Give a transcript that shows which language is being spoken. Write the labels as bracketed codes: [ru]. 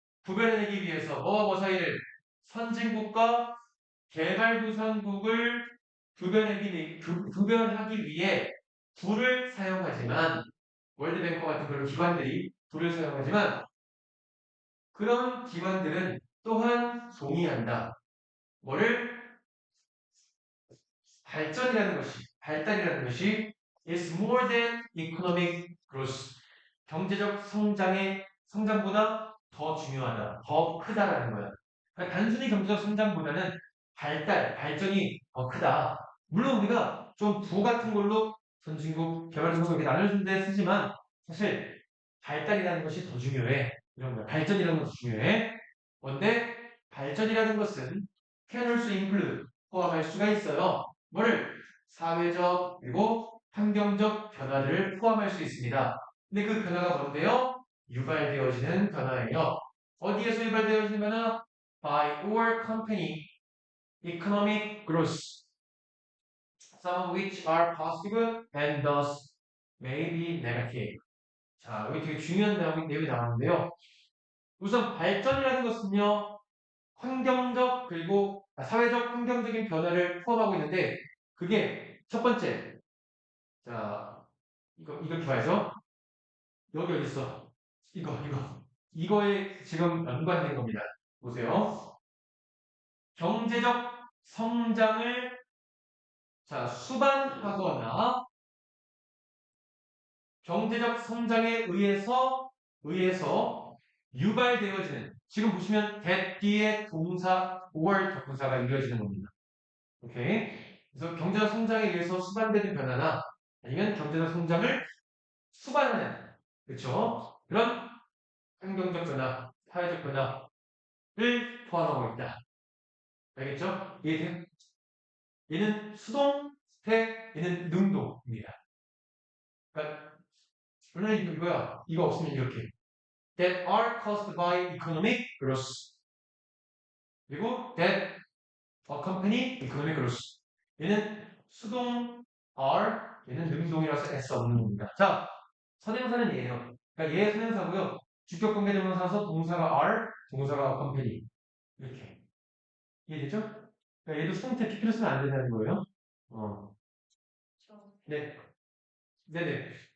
[ko] 구별해내기 위해서 뭐와 뭐 사이를? 선진국과 개발도상국을 구별하기 위해 불을 사용하지만 월드뱅크와 같은 그런 기관들이 불을 사용하지만 그런 기관들은 또한 동의한다. 뭐를? 발달이라는 것이 [en] is more than economic growth. [ko] 경제적 성장보다 더 중요하다. 더 크다라는 거야. 그러니까 단순히 경제적 성장보다는 발전이 더 크다. 물론 우리가 좀 부 같은 걸로 선진국, 개발도상국 이렇게 나눠준 데 쓰지만 사실 발달이라는 것이 더 중요해. 이런 거야. 발전이라는 것이 중요해. 그런데 발전이라는 것은 [en] can also include [ko] 포함할 수가 있어요. 뭐를? 사회적 그리고 환경적 변화들을 포함할 수 있습니다. 근데 그 변화가 뭔데요? 유발되어지는 변화예요. 어디에서 유발되어지는 변화? [en] By our company economic growth, some of which are positive and thus may be negative. [ko] 자, 여기 되게 중요한 내용이 나왔는데요. 우선 발전이라는 것은요, 환경적 그리고 사회적 환경적인 변화를 포함하고 있는데 그게 첫 번째, 자, 이렇게 봐야죠. 여기 어디 있어? 이거에 지금 연관된 겁니다. 보세요. 경제적 성장을 수반하거나 경제적 성장에 의해서 유발되어지는, 지금 보시면 that 뒤에 동사 or 접근사가 이루어지는 겁니다. 오케이. 그래서 경제적 성장에 의해서 수반되는 변화나 아니면 경제적 성장을 수반하는, 그렇죠? 그런 환경적 변화, 사회적 변화를 포함하고 있다. 알겠죠? 이해돼요? 얘는 수동, 얘는 능동입니다. 그러니까 원래 이거야. 이거 없으면 이렇게. [en] That are caused by economic growth. [ko] 그리고 [en] that accompany economic growth. [ko] 얘는 수동 are, 얘는 능동이라서 S 없는 겁니다. 자, 선행사는 얘예요. 그러니까 얘 선행사고요. 주격 관계 대명사서 동사가 are, 동사가 accompany. 이렇게. 이해되죠? 그러니까 얘도 수동태 PP로 쓰면 안 된다는 거예요. 어. 네. 네네.